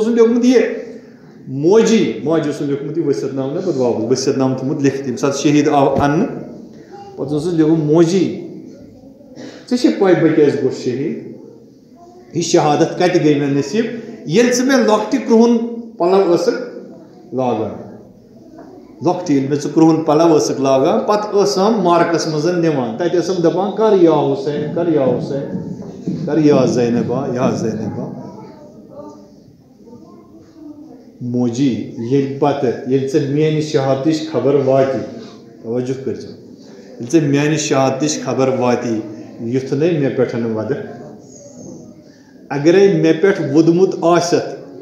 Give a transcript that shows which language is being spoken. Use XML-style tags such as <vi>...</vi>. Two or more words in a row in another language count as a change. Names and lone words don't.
<ks>اوسُن لیوکھمُت یہِ ماجہِ اوسُن لیوکھمُت یہِ ؤسیت نامہٕ نہ پتہٕ واپس ؤسیت نامہٕ تھوٚمُت لیکھِتھ ییٚمہِ ساتہٕ شہیٖد آو اننہٕ پتہٕ اوسُس لیوکھمُت موجی ژےٚ چھے پاے بہٕ کیازِ گوٚوُس شہیٖد یہِ شہادت کتہِ گٔے مےٚ نصیٖب ییٚلہِ ژٕ مےٚ لۄکٹہِ کرٛہُن پلو ٲسٕکھ لاگان لۄکٹہِ ییٚلہِ مےٚ ژٕ کرٛہُن پلو ٲسٕکھ لاگان پتہٕ ٲسام مارکس منٛز نِوان تتہِ ٲسم دپان کر یا حُسین کر یا حُسین کر یا زینبا یا زینبا موجی ییٚلہِ پتہٕ ییٚلہِ ژےٚ میانہِ شہادتٕچ خبر واتی توجہ کٔرزِ ییٚلہِ ژےٚ میانہِ شہادتٕچ خبر واتی یُتھُے مےٚ پٮ۪ٹھ وَدٕ اگرے مےٚ پٮ۪ٹھ ووٚدمُت آسٮ۪تھ</ks>